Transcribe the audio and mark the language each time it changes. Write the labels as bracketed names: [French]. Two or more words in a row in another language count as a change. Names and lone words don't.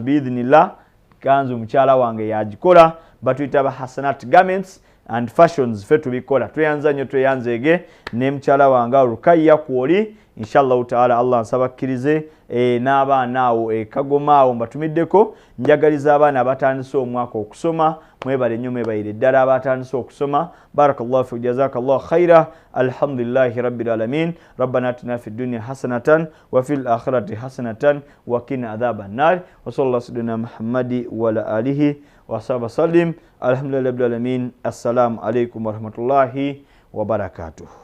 [Ganda] biidhinillah kanzu mukyala wange yagikola batuyita ba Hasanat Garments and Fashions fe tubikola tweyanza nnyo tweyanzeege ne mukyala wange Rukaya [Arabic] kwoli إن شاء الله تعالى [Ganda] Allah nsaba akkirize n'abaana awo Kagoma awo mbatumiddeko njagaliza abaana abatandise omwaka okusoma mwebale nnyo mwebayire ddala abatandise okusoma [Arabic] بارك الله في جزاك الله خيرا الحمد لله رب العالمين ربنا آتنا في الدنيا حسنة وفي الآخرة حسنة وقنا عذاب النار وصلى الله سيدنا محمد وعلى آله وصحبه سلم الحمد لله رب العالمين السلام عليكم ورحمة الله وبركاته.